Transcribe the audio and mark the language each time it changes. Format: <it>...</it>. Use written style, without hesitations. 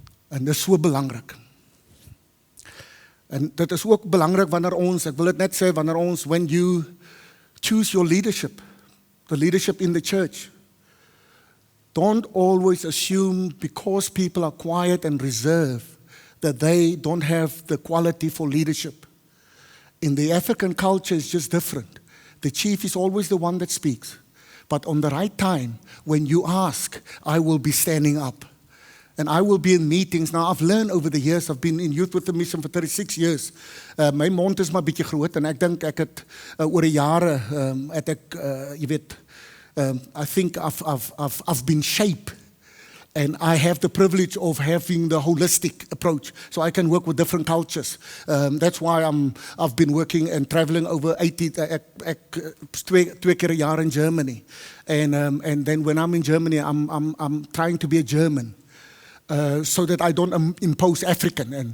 <af>En dit is so belangrik. En dit is ook belangrik wanneer ons,</af> <en>ek wil dit net sê, wanneer ons, when you choose your leadership, the leadership in the church, don't always assume because people are quiet and reserved that they don't have the quality for leadership. In the African culture, it's just different. The chief is always the one that speaks. But on the right time, when you ask, I will be standing up. And I will be in meetings. Now, I've learned over the years, I've been in Youth with a Mission for 36 years.</en> <af>My mond is maar bietjie groot, en ek dink ek het oor die jare, jy weet,</af> <en>I think I've been shaped And I have the privilege of having the holistic approach, so I can work with different cultures. That's why I've been working and traveling over 80,</en> <af>twee keer 'n jaar</af> <en>in Germany. And then when I'm in Germany, I'm trying to be a German, so that I don't impose African.</en>